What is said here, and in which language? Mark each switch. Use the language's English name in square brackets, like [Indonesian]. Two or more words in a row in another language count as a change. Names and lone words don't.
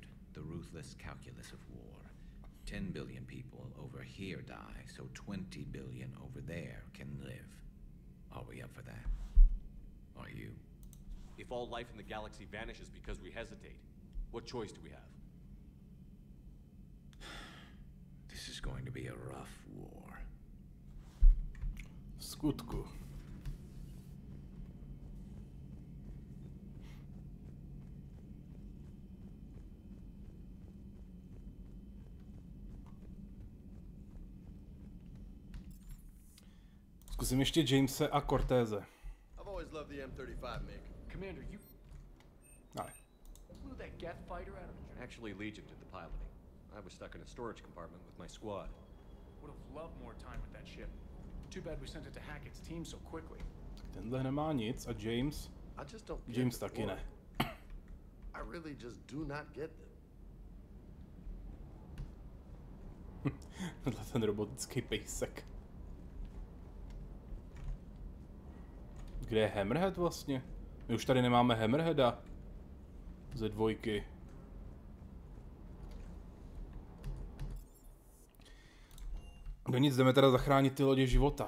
[English] The ruthless calculus of war. 10 billion people over here die, so 20 billion over there can live. Are we up for that? Are you? If all life in the galaxy vanishes because we hesitate, what choice do we have? This is going to be a rough war. [Czech] V skutku. Zkusím ještě Jamese a Cortéze. [English] I've always loved the M35, Mick. Commander, you [Czech] Ale. [English] flew that Geth fighter out of the tree. Actually, Legion did the piloting. I was stuck in a storage compartment with my squad. Would have loved more time with that ship. Too bad we sent it to Hackett's team so quickly. [Czech] Tenhle nemá nic a James? [English] I just don't get James the [Czech] taky [English] war. [Czech] ne. [English] I really just do not get them. [Czech] Tenhle ten robotický pejsek. Kde je Hammerhead vlastně? My už tady nemáme Hammerheada. Ze 2. Do nic, jdeme teda zachránit ty lodě života.